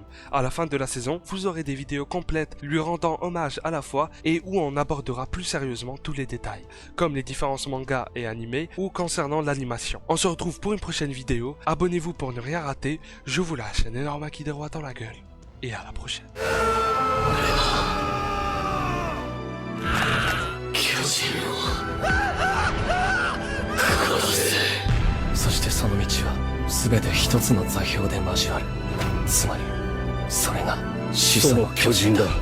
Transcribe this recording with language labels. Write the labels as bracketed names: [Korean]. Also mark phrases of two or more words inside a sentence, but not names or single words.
[French] À la fin de la saison, vous aurez des vidéos complètes lui rendant hommage à la fois et où on abordera plus sérieusement tous les détails, comme les différences mangas et animés ou concernant l'animation. On se retrouve pour une prochaine vidéo, abonnez-vous pour ne rien rater, je vous lâche un énorme qui de droit dans la gueule et à la prochaine. [Japanese] そしてその道は全て一つの座標で交わる。つまりそれが始祖の巨人だ。